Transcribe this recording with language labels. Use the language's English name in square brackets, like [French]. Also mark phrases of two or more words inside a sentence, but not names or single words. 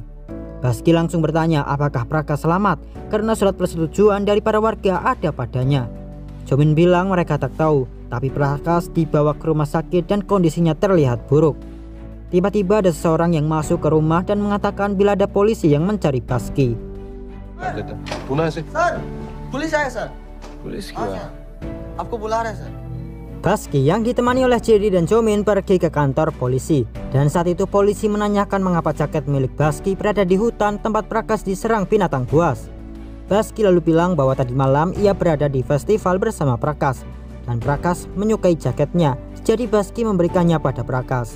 [Indonesian] Baski langsung bertanya apakah Prakas selamat karena surat persetujuan dari para warga ada padanya. Jomin bilang mereka tak tahu, tapi Prakas dibawa ke rumah sakit dan kondisinya terlihat buruk. Tiba-tiba ada seseorang yang masuk ke rumah dan mengatakan bila ada polisi yang mencari Baski. [Hindi] सर पुलिस आया सर पुलिस हाँ क्या? सर आपको बुला रहा है सर [Indonesian] Baski yang ditemani oleh Jidi dan Jomin pergi ke kantor polisi. Dan saat itu polisi menanyakan mengapa jaket milik Baski berada di hutan tempat Prakas diserang binatang buas. Baski lalu bilang bahwa tadi malam ia berada di festival bersama Prakas. Dan Prakas menyukai jaketnya, jadi Baski memberikannya pada Prakas.